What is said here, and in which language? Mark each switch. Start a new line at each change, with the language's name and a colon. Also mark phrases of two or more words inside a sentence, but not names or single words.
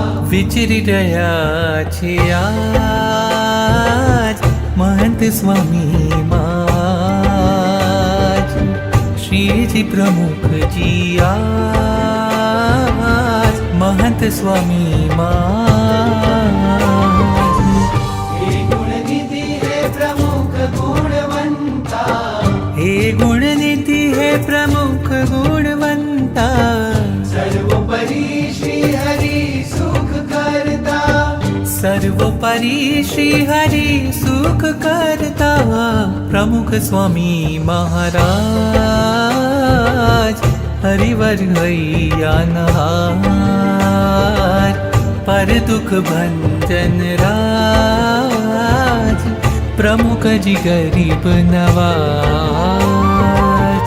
Gujarati: વિચરી રહ્યા છે આજ મહંત સ્વામી માજ શ્રીજી પ્રમુખજી આજ મહંત સ્વામી માજ
Hindi: हे गुणनिधि हे प्रमुख गुणवंता हे गुणनिधि हे प्रमुख गुणवंता सर्वोपरि श्री हरि सुख करता सर्वोपरि श्री हरि सुख करता प्रमुख स्वामी महाराज हरिवर हैयानहार पर दुख भंजन राज प्रमुख जी गरीब नवाज